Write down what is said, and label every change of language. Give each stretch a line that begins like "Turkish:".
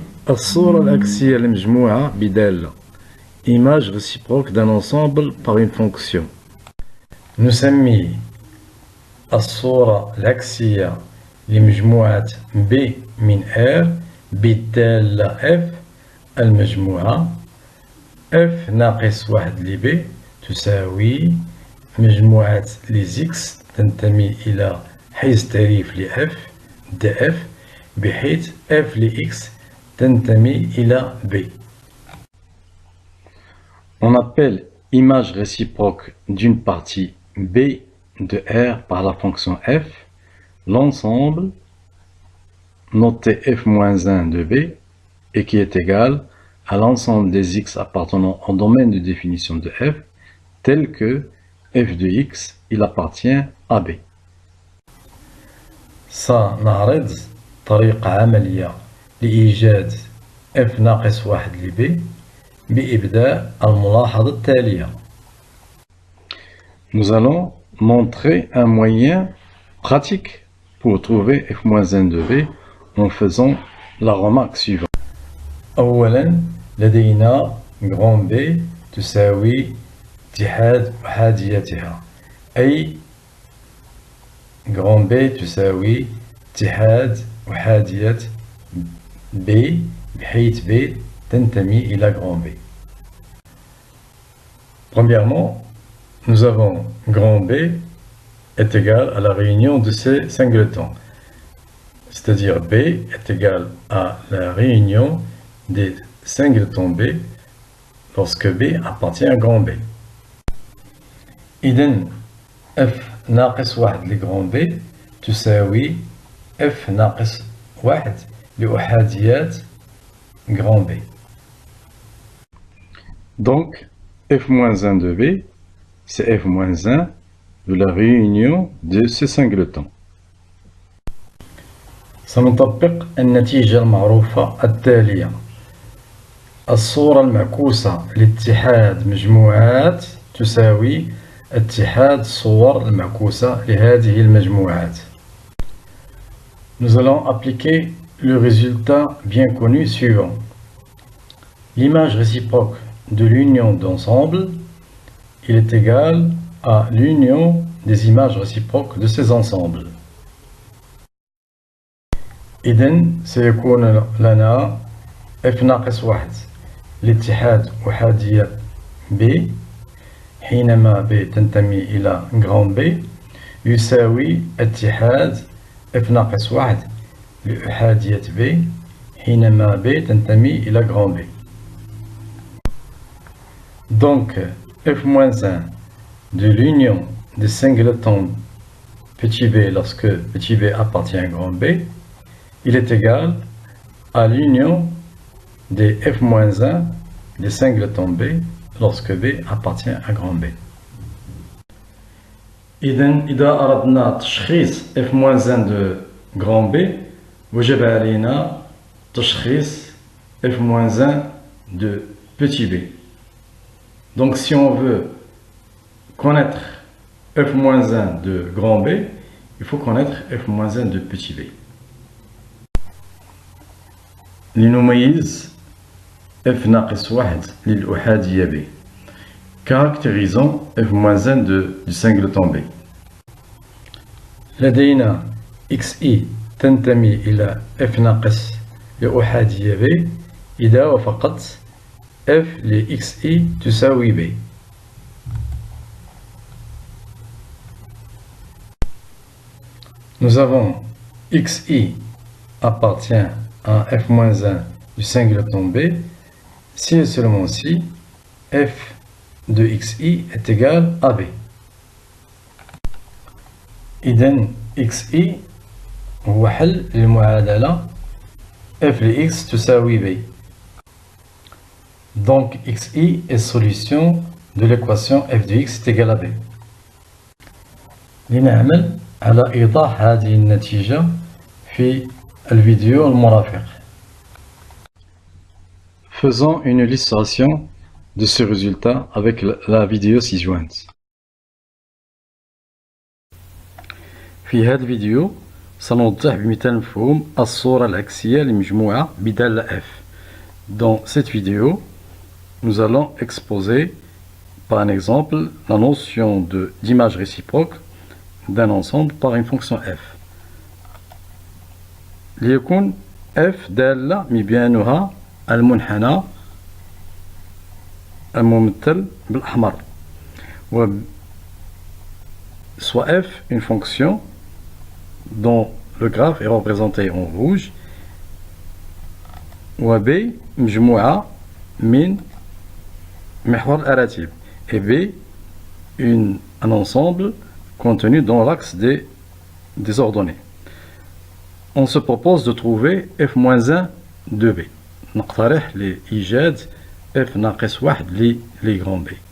Arabic: الصورة العكسية لمجموعة بدالة
French: image réciproque d'un ensemble par une fonction.
Arabic: نسمي الصورة العكسية لمجموعة B من R بالدالة F المجموعة F ناقص واحد ل B تساوي مجموعة les X تنتمي إلى حيز تعريف ل F dF بحيث F ل X تنتمي إلى B.
French: On appelle image réciproque d'une partie B de R par la fonction f l'ensemble noté f-1 de B et qui est égal à l'ensemble des x appartenant au domaine de définition de f tel que f de x il appartient à B.
Arabic: سنعرض طريقة عملية لإيجاد f ناقص واحد ل B بإبداء الملاحظة التالية.
French: Nous allons montrer un moyen pratique pour trouver f-1 de B en faisant la remarque suivante.
Arabic: أولا لدينا grand B تساوي اتحاد أحاديتها أي grand B تساوي اتحاد أحادية B بحيث B تنتمي إلى grand B.
French: Premièrement, nous avons grand B est égal à la réunion de ces singletons. C'est-à-dire B est égal à la réunion des singletons B lorsque B appartient à grand B.
Arabic: إذن F ناقص واحد لغران B تساوي F ناقص واحد لأحاديات grand B.
French: Donc, f-1 de B, c'est f-1 de la réunion de ces singletons.
Arabic: سنطبق النتيجة المعروفة التالية. الصورة المعكوسة لاتحاد مجموعات تساوي اتحاد الصور المعكوسة لهذه المجموعات.
French: Nous allons appliquer le résultat bien connu suivant. L'image réciproque de l'union d'ensemble, il est égal à l'union des images réciproques de ces ensembles.
Arabic: إذن سيكون لنا f ناقص واحد لاتحاد أحادية B حينما B تنتمي إلى grand B يساوي اتحاد f ناقص واحد لأحادية B حينما B تنتمي إلى grand B.
French: Donc, f-1 de l'union des singletons petit b lorsque petit b appartient à grand B, il est égal à l'union des f-1 des singletons B lorsque B appartient à grand B.
Arabic: إذا أردنا تشخيص
French: f-1 de grand B
Arabic: وجب علينا تشخيص
French: f-1 de petit b. Donc si on veut connaître f-1 de grand B, il faut connaître f-1 de petit b.
Arabic: لنميز f ناقص واحد للأحادية B.
French: Caractérisons f-1 du singleton B.
Arabic: لدينا xi تنتمي إلى f ناقص لأحادية B إذا وفقط f les xi تساوي b.
French: Nous avons xi appartient à f-1 du singleton B si et seulement si f de xi est égal à b.
Arabic: إذن xi هو حل للمعادلة f les x تساوي b.
French: Donc xi est solution de l'équation f de x est égal à b.
Arabic: لنعمل على إيضاح هذه النتيجة في الفيديو المرافق.
French: Faisons une illustration de ce résultat avec la vidéo ci-jointe.
Arabic: في هذا الفيديو سنوضح بمثال مفهوم الصورة العكسية لمجموعة بدالة f.
French: Dans cette vidéo, nous allons exposer par un exemple la notion d'image réciproque d'un ensemble par une fonction f.
Arabic: ليكون f دالة مبيانها المنحنى الممثل بالأحمر.
French: Soit f une fonction dont le graphe est représenté en rouge,
Arabic: و b مجموعة من محور الأراتب,
French: et b un ensemble contenu dans l'axe des ordonnées. On se propose de trouver f-1 de b.
Arabic: نقترح لإيجاد f ناقص 1 لغران b.